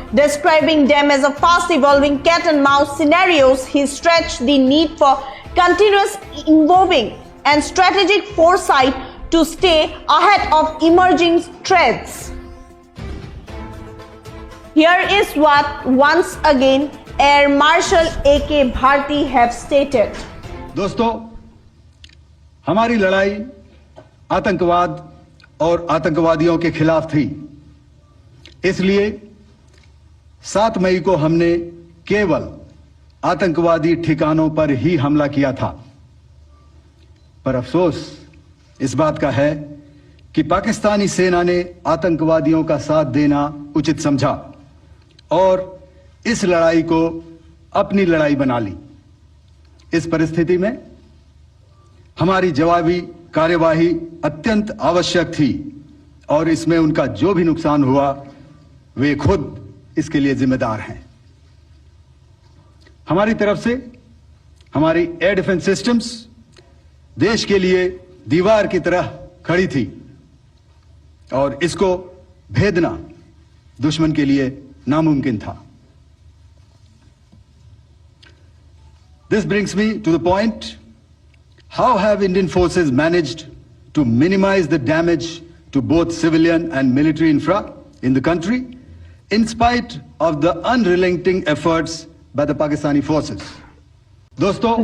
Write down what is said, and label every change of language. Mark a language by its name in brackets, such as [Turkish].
[English] Describing them as a fast-evolving cat-and-mouse scenarios, he stretched the need for continuous involving and strategic foresight to stay ahead of emerging threats. Here is what once again Air Marshal A.K. Bharti have stated. [Hindi] दोस्तों, हमारी लड़ाई आतंकवाद और आतंकवादियों के खिलाफ थी। इसलिए 7 मई को हमने केवल आतंकवादी ठिकानों पर ही हमला किया था। पर अफसोस इस बात का है कि पाकिस्तानी सेना ने आतंकवादियों का साथ देना उचित समझा और इस लड़ाई को अपनी लड़ाई बना ली। इस परिस्थिति में हमारी जवाबी कार्यवाही अत्यंत आवश्यक थी और इसमें उनका जो भी नुकसान हुआ वे खुद इसके लिए जिम्मेदार हैं। हमारी तरफ से हमारी एयर डिफेंस सिस्टम्स देश के लिए दीवार की तरह खड़ी थी और इसको भेदना दुश्मन के लिए नामुमकिन था। [English] This brings me to the point: how have Indian forces managed to minimize the damage to both civilian and military infra in the country in spite of the unrelenting efforts by the Pakistani forces? दोस्तों,